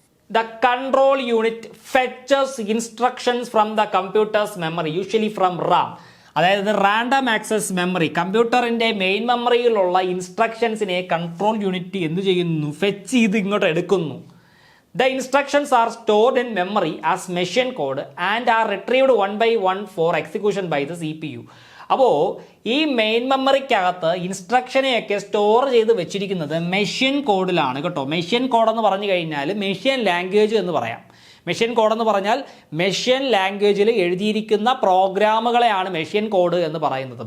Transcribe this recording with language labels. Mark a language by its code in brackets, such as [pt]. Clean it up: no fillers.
[en] The control unit fetches instructions from the computer's memory, usually from RAM. [ml] അതായത് random access memory, കമ്പ്യൂട്ടറിൻ്റെ main മെമ്മറിയിലുള്ള ഇൻസ്ട്രക്ഷൻസിനെ control unit എന്ത് ചെയ്യുന്നു? Fetch ചെയ്ത് ഇങ്ങോട്ട് എടുക്കുന്നു. [en] The instructions are stored in memory as machine code and are retrieved one by one for execution by the CPU. [ml] അപ്പോൾ ഈ main മെമ്മറിക്കകത്ത് ഇൻസ്ട്രക്ഷനെയൊക്കെ store ചെയ്ത് വെച്ചിരിക്കുന്നത് മെഷീൻ കോഡിലാണ് കേട്ടോ. മെഷീൻ കോഡ് എന്ന് പറഞ്ഞു കഴിഞ്ഞാൽ മെഷീൻ ലാംഗ്വേജ് എന്ന് പറയാം. മെഷീൻ കോഡ് എന്ന് പറഞ്ഞാൽ മെഷീൻ ലാംഗ്വേജിൽ എഴുതിയിരിക്കുന്ന പ്രോഗ്രാമുകളെയാണ് മെഷീൻ കോഡ് എന്ന് പറയുന്നത്.